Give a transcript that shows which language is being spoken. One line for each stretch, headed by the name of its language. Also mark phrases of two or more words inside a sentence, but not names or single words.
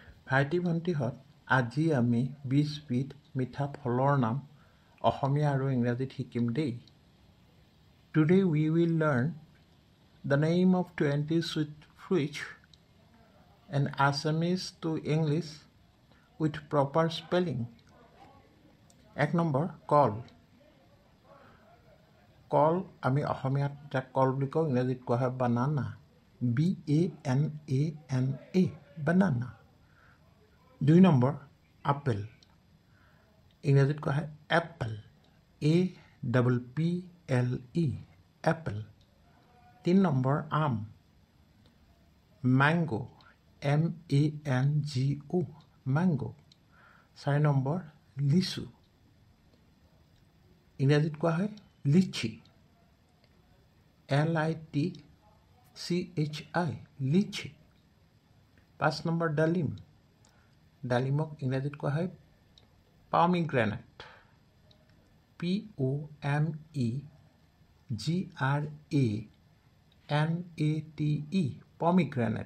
Assamese: ভাইটি ভণ্টিহঁত আজি আমি 20 বিধ মিঠা ফলৰ নাম অসমীয়া আৰু ইংৰাজীত শিকিম দেই।
English: Today we will learn the name of 20 sweet fruits and Assamese to English with proper spelling.
Assamese: 1 নম্বৰ কল। কল আমি অসমীয়াত যাক কল বুলি কওঁ, ইংৰাজীত কোৱা হয় বানানা, BANANA, বানানা। 2 নম্বৰ আপেল, ইংৰাজীত কোৱা হয় এপল, APPLE, এপল। 3 নম্বৰ আম, ম্যাঙ্গো, MANGO, ম্যাঙ্গো। 4 নম্বৰ লিচু, ইংৰাজীত কোৱা হয় লিচি, LITCHI, লিচি। 5 নম্বৰ ডালিম, ডালিমক ইংৰাজীত কোৱা হয় পমিগ্ৰেনেট, POMEGRANATE, পমিগ্ৰেনেট।